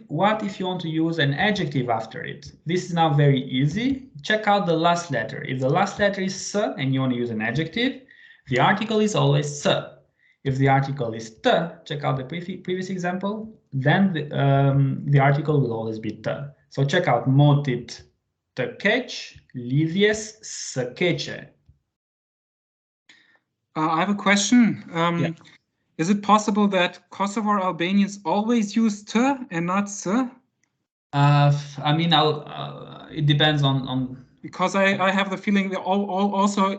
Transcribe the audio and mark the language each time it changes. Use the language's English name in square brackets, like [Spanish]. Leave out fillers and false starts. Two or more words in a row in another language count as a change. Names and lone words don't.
[English] What if you want to use an adjective after it? This is now very easy. Check out the last letter. If the last letter is s and you want to use an adjective, the article is always s. If the article is t, check out the previous example, then the article will always be t. So check out [Albanian] motit të keq, lidhjes së keqe. [English] I have a question. Yeah. Is it possible that Kosovar Albanians always use t and not s? I mean, it depends on. Because I have the feeling that also